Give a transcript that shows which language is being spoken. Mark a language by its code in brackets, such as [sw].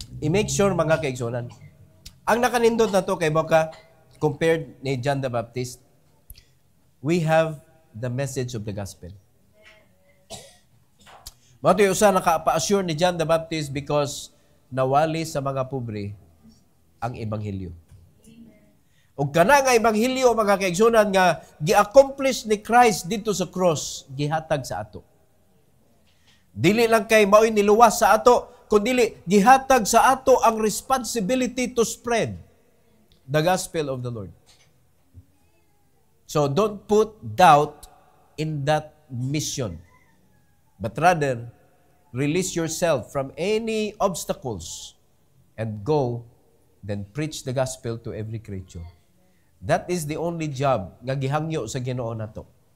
[ceb] I-make sure mga kaigsunan. Ang nakanindot na to kay baka compared ni John the Baptist, [en] we have the message of the gospel. [ceb] Mato yung usa nakapa-assure ni John the Baptist because nawali sa mga pobre ang ebanghelyo. O kana nga ebanghelyo mga kaigsunan nga gi-accomplish ni Christ dito sa cross, gihatag sa ato. Dili lang kay mao'y niluwas sa ato, kundi gihatag sa ato ang responsibility [en] to spread the gospel of the Lord. So don't put doubt in that mission, but rather release yourself from any obstacles and go, then preach the gospel to every creature. That is the only job [ceb] nga gihangyo sa Ginoo nato.